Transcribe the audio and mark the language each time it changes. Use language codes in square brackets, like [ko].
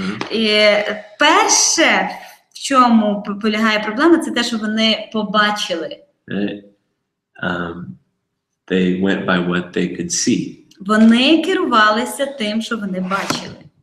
[uk] І перше, в чому полягає проблема, це те, що вони побачили. [en] They went by what they could see. [uk] Вони керувалися тим, що вони бачили.